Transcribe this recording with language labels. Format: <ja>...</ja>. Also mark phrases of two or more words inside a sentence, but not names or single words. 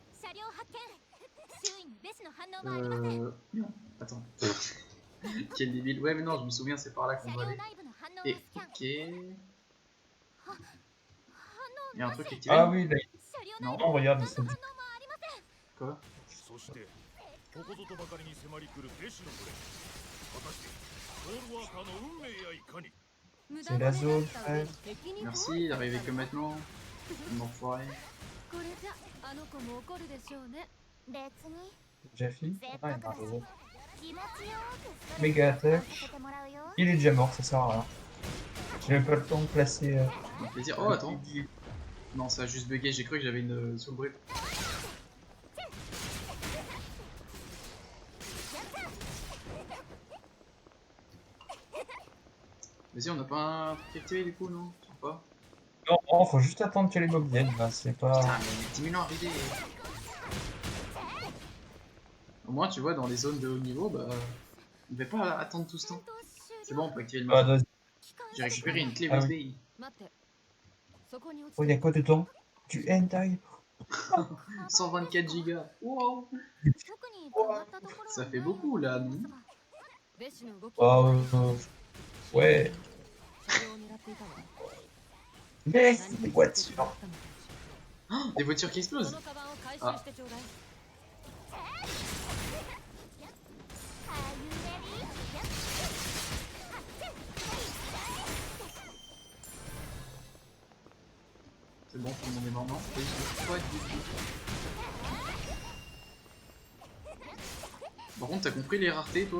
<fr>Non, attends. Quel débile. Ouais, mais non, je me souviens, c'est par là qu'on doit aller. Et, ok. Il y a un truc activé. Ah oui, là, Non. non, regarde, c'est du... Quoi?</fr> <ja>そしてここぞとばかりに迫り来る弟子の群れ果たしてボールワーカーの運命やいかに</ja> <fr>C'est la zone, frère. Merci d'arriver que maintenant. Enfoiré.</fr> <ja>これじゃあの子も怒るでしょうね別に</ja> <fr>Déjà fini?</fr> <ja>せっ</ja> <fr>Ah,</fr> <ja>か</ja> <fr>il</fr> <ja>く</ja> <fr>y</fr> <ja>だ</ja> <fr>a un</fr> <ja>し</ja> <fr>réseau.</fr> <ja>気持ちよくストレス</ja> <fr>Méga</fr> <ja>をさ</ja> <fr>attaque.</fr> <ja>せてもらうよ</ja> <fr>Il est déjà mort, ça sert à rien. J'ai même pas le temps de placer... Avec plaisir. Oh, attends. Non, ça a juste bugué, j'ai cru que j'avais une</fr> <en>soul brick.</en> <fr>Vas-y, on n'a pas un truc activé du coup, non? Je sais pas. Non, non, faut juste attendre que les mobs viennent, là, c'est pas... Putain, mais 10 000 ans arrivés. Au moins, tu vois, dans les zones de haut niveau, bah, on ne va pas attendre tout ce temps. C'est bon, on peut activer le Ah, mode. vas-y. J'ai récupéré une clé Ah USB. oui.</fr> <ja>待ってそこに落ち</ja> <fr>Oh,</fr> <ja>て</ja> <fr>y'a quoi dedans? Du hentai. 124 gigas. Wow.</fr> <ja>特に変わったところは</ja> <fr>Ça fait</fr> <ja>ないよう</ja> <fr>beaucoup</fr> <ja>に</ja> <fr>là,</fr> <ja>思い</ja> <fr>non?</fr> <ja>ますがベシの動き</ja> <fr>Ah, ouais.</fr> <ja>車両を狙っていたわ</ja> <fr>Mais</fr> <ja>何</ja> <fr>des</fr> <ja>か目的</ja> <fr>voitures.</fr> <ja>があったのかし</ja> <fr>Des voitures qui</fr> <ja>らそ</ja> <fr>explosent.</fr> <ja>のカバンを回収してちょうだい</ja> <fr>C'est bon, tout le monde est mort, non? Et je pas du tout. Par contre, t'as compris les raretés, toi?</fr>